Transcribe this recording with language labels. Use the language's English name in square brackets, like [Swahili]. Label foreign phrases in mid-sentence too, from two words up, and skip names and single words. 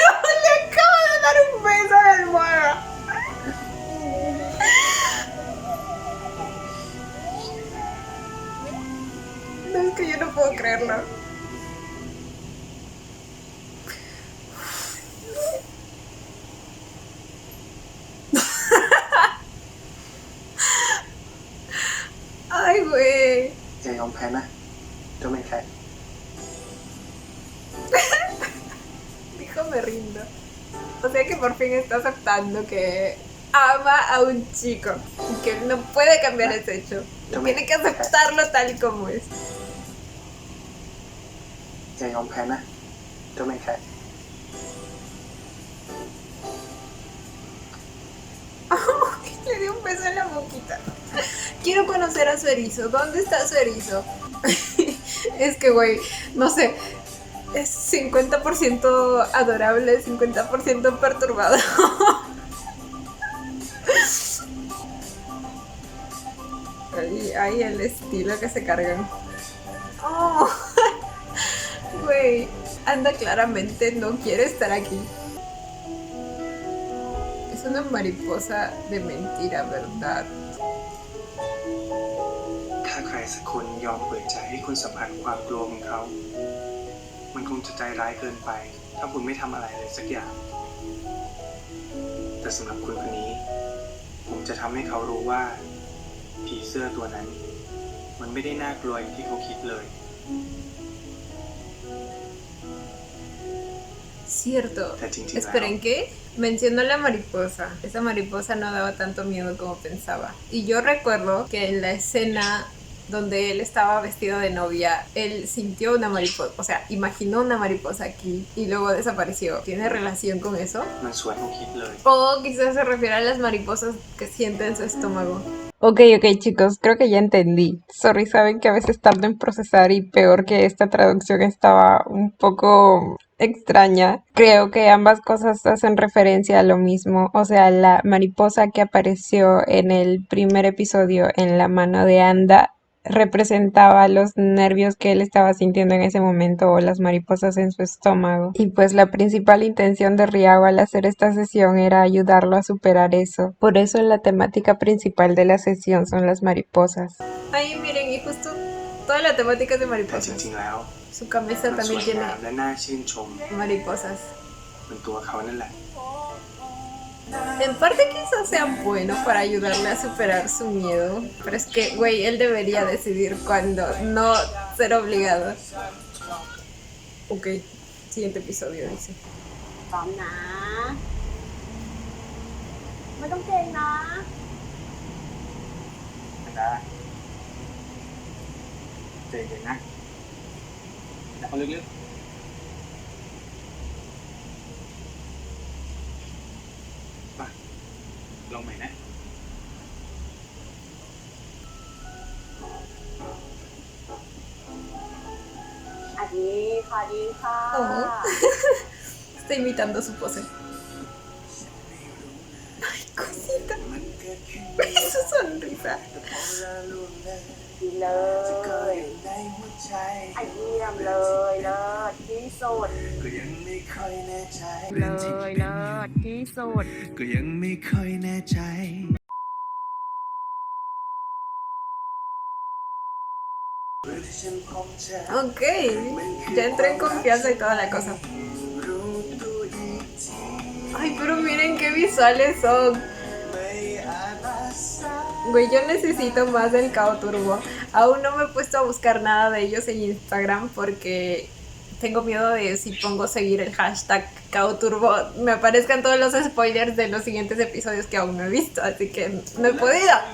[Spanish] Le acabo de dar un beso a la almohada. No, es que yo no puedo creerlo. Ay, güey. [Thai] อย่ายอมแพ้นะเจ้าเป็นใคร [Spanish] Dijo me rindo. O sea que por fin está aceptando que ama a un chico y que él no puede cambiar ese hecho. Tiene que aceptarlo tal y como es. [Thai] อย่ายอมแพ้นะเจ้าเป็นใคร [Spanish] Le dio un beso en la boquita. Quiero conocer a su erizo. ¿Dónde está su erizo? Es que, güey, no sé. Es 50% adorable, 50% perturbador. Ahí el estilo que se cargan. Oh, güey, Anda claramente no quiere estar aquí. Es una mariposa de mentira, ¿verdad? [Thai] ถ้าใครสักคนยอมเปิดใจให้คุณสัมผัสความกลัวของเขา มันคงจะใจร้ายเกินไป ถ้าคุณไม่ทำอะไรเลยสักอย่าง แต่สำหรับคุณคนนี้ ผมจะทำให้เขารู้ว่า ผีเสื้อตัวนั้น มันไม่ได้น่ากลัวอย่างที่เขาคิดเลย [Spanish] Cierto. Esperen, ¿qué? Mencionó la mariposa. Esa mariposa no daba tanto miedo como pensaba. Y yo recuerdo que en la escena donde él estaba vestido de novia, él sintió una mariposa, o sea, imaginó una mariposa aquí y luego desapareció. ¿Tiene relación con eso? [Thai] มันสวยกว่าคิดเลย [Spanish] O quizás se refiere a las mariposas que siente en su estómago. Ok, chicos, creo que ya entendí. Sorry, saben que a veces tardo en procesar y peor que esta traducción estaba un poco extraña. Creo que ambas cosas hacen referencia a lo mismo. O sea, la mariposa que apareció en el primer episodio en la mano de Anda representaba los nervios que él estaba sintiendo en ese momento o las mariposas en su estómago. Y pues la principal intención de Riago al hacer esta sesión era ayudarlo a superar eso. Por eso la temática principal de la sesión son las mariposas. Ahí miren, y justo toda la temática es de [Thai] แต่จ [Spanish] mariposas. [Thai] ริงๆแล้ว [Spanish] Su camisa [Thai] มันส [Spanish] también [Thai] วย [Spanish] tiene [Thai] งามและน่าชื่นชม [Spanish] mariposas. [Thai] เหมือนตัวเขานั่นแหละ [Spanish] En parte quizás sea bueno para ayudarle a superar su miedo, pero es que, güey, él debería decidir cuándo, no ser obligado. Ok, siguiente episodio, dice. [Thai] พร้อมนะ ไม่ต้องเกรงนะ อันดาใจเย็นนะแต่เอาลึกๆมาลองใหม่นะ อันนี้ค่ะดีค่ะ [Spanish] Oh. Está imitando su pose. Ay, cosita. Su sonrisa. [Thai] ดีเลยไอเยี่ยมเลยเลิศที่สุด ก็ยังไม่ค่อยแน่ใจ เลยเลิศที่สุด ก็ยังไม่ค่อยแน่ใจเรื่องที่ฉันพบเจอ [Spanish] Ok, ya entré en confianza y toda la cosa. [Thai] รู้ตัวอีกที [Spanish] Ay, pero miren qué visuales son. [Thai] ไม่อาจรักษา [Spanish] Güey, yo necesito más del Kao Turbo. Aún no me he puesto a buscar nada de ellos en Instagram porque tengo miedo de si pongo seguir el hashtag Kao Turbo me aparezcan todos los spoilers de los siguientes episodios que aún no he visto, así que no he podido.